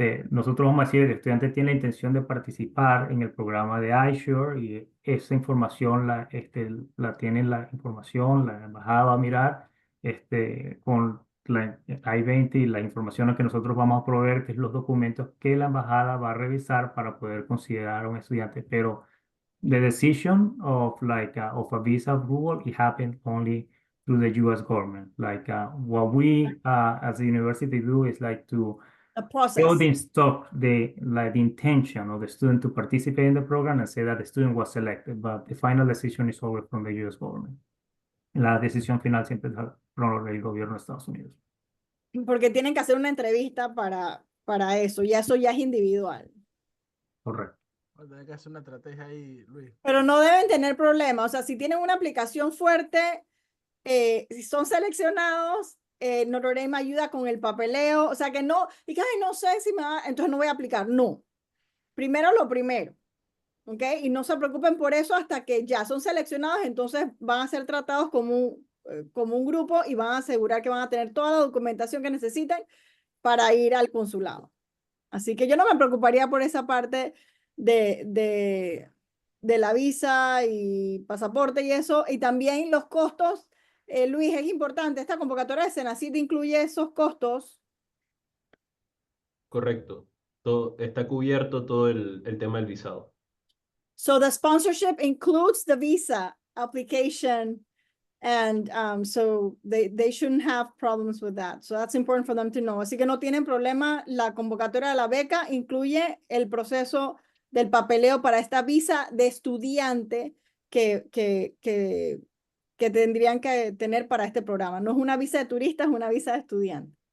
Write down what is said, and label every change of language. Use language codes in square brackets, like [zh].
[es] Nosotros vamos a decir, el estudiante tiene la intención de participar en el programa de iSURE y esa información la tiene la información, la embajada va a mirar con la I-20 y la información que nosotros vamos a proveer, que es los documentos que la embajada va a revisar para poder considerar a un estudiante. Pero [en] the decision of a visa approval, it happened only through the U.S. government. What we as a university do is to build in stock the intention of the student to participate in the program and say that the student was selected, but the final decision is always from the U.S. government. [es] La decisión final siempre es por el gobierno de Estados Unidos. Porque tienen que hacer una entrevista para eso, y eso ya es individual. Correcto. Hay que hacer una estrategia ahí, Luis. Pero no deben tener problema. O sea, si tienen una aplicación fuerte, si son seleccionados, Notre Dame ayuda con el papeleo. O sea, que no, y que, ay, no sé si me va, entonces no voy a aplicar. No. Primero lo primero. ¿Ok? Y no se preocupen por eso hasta que ya son seleccionados, entonces van a ser tratados como un grupo y van a asegurar que van a tener toda la documentación que necesiten para ir al consulado. Así que yo no me preocuparía por esa parte de la visa y pasaporte y eso. Y también los costos, Luis, es importante. Esta convocatoria de Senacid incluye esos costos. Correcto. Todo, está cubierto todo el tema del visado. [en] So the sponsorship includes the visa application, and so they shouldn't have problems with that. So that's important for them to know. [es] Así que no tienen problema. La convocatoria de la beca incluye el proceso del papeleo para esta visa de estudiante que tendrían que tener para este programa. No es una visa de turista, es una visa de estudiante.